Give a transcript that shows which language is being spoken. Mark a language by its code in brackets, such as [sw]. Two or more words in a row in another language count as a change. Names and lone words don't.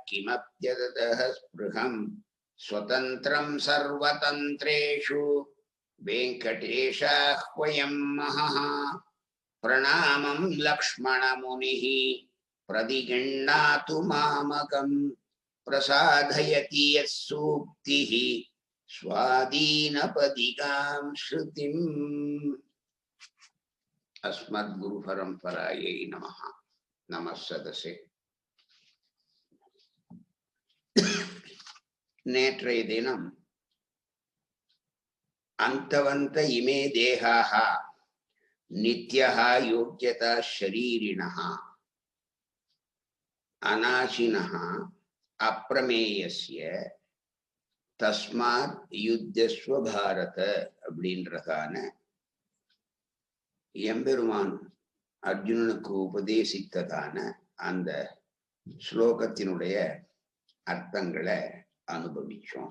[sa] किमप्यततः स्पृहम् स्वतन्त्रं सर्वतन्त्रेषु वेङ्कटेशाह्वयं महः प्रणामं लक्ष्मणमुनिः प्रतिगृह्णातु मामकं प्रसादयति यत्सूक्तिः स्वादीनपदिकां श्रुतिम् अस्मद्गुरुपरम्परायै नमः। नमः सदसे। [ta] நேற்றைய தினம் [sa] अन्तवन्त इमे देहाः नित्यः योग्यता शरीरिणः अनाशिनः अप्रमेयस्य तस्मात् युध्यस्व भारत [ta] அப்படின்றதான எம்பெருமான் அர்ஜுனனுக்கு உபதேசித்ததான அந்த ஸ்லோகத்தினுடைய அர்த்தங்களை அனுபவிச்சோம்.